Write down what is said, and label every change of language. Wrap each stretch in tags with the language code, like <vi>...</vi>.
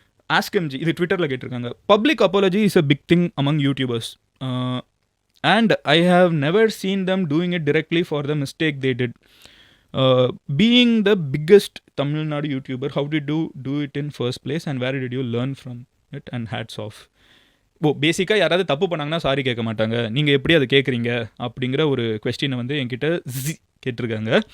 <en>ஆஸ்கம்ஜி</en> <ta>இது ட்விட்டரில் கேட்டிருக்காங்க.</ta> <en>Public apology is a big thing among YouTubers and I have never seen them doing it directly for the mistake they did. Being the biggest Tamil Nadu YouTuber, how did you do it in first place and where did you learn from it and hats off.</en> <ta>பேசிக்காக யாராவது தப்பு பண்ணாங்கன்னா sorry கேட்க மாட்டாங்க, நீங்கள் எப்படி அதை கேட்குறீங்க அப்படிங்கிற ஒரு கொஸ்டினை வந்து என்கிட்ட கேட்டிருக்காங்க.</ta>